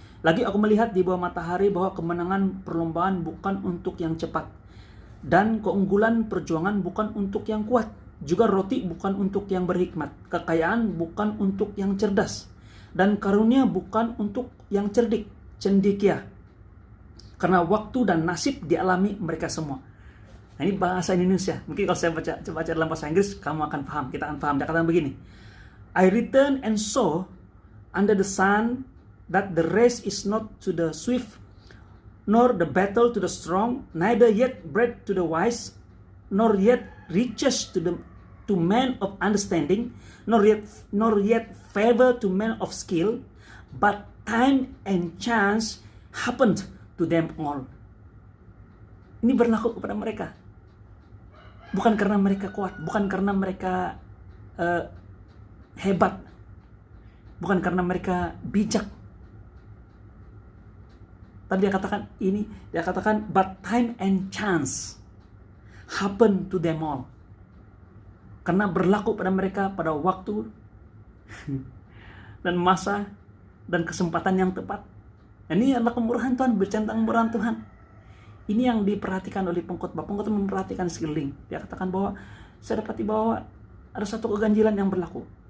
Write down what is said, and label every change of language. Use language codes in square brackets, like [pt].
[id] Lagi aku melihat di bawah matahari bahwa kemenangan perlombaan bukan untuk yang cepat, dan keunggulan perjuangan bukan untuk yang kuat, juga roti bukan untuk yang berhikmat, kekayaan bukan untuk yang cerdas, dan karunia bukan untuk yang cerdik, cendekia. Karena waktu dan nasib dialami mereka semua. Nah, ini bahasa Indonesia. Mungkin kalau saya baca dalam bahasa Inggris, kamu akan paham, kita akan paham. Dia katakan begini. [en] I return and saw under the sun that the race is not to the swift, nor the battle to the strong, neither yet bread to the wise, nor yet riches to men of understanding, nor yet favor to men of skill, but time and chance happened to them all. [id] Ini berlaku kepada mereka. Bukan karena mereka kuat, bukan karena mereka hebat, bukan karena mereka bijak, Tapi dia katakan [en] but time and chance happen to them all. [id] Karena berlaku pada mereka pada waktu dan masa dan kesempatan yang tepat. Ini adalah kemurahan Tuhan, berbicara tentang kemurahan Tuhan. Ini yang diperhatikan oleh pengkhotbah. Pengkhotbah memperhatikan sekeliling. Dia katakan bahwa saya dapati bahwa ada satu keganjilan yang berlaku.